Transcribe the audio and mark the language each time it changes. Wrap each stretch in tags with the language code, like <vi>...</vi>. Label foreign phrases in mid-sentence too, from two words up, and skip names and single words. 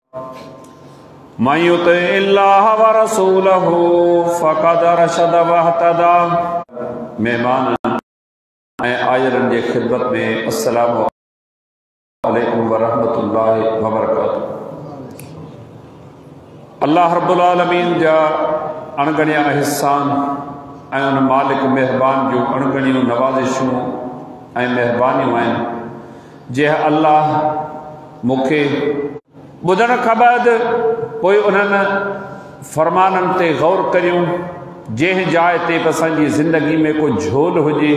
<ar>من يطع الله ورسوله فقد رشد واهتدى.</ar> <sd>मेहमान ऐं आयरन जे खिदमत में</sd> <ar>السلام عليكم ورحمة الله وبركاته.</ar> <sd>अल्लाह रब्बुल आलमीन जा अणगणिया एहसान ऐं उन मालिक मेहरबान जूं अणगणियूं नवाज़िशूं ऐं मेहरबानियूं आहिनि जे अल्लाह मूंखे ॿुधण खां बाद पोइ उन्हनि फ़रमाननि ते गौर करियूं जंहिं जाइ ते बि असांजी ज़िंदगी में को झोल हुजे,</sd>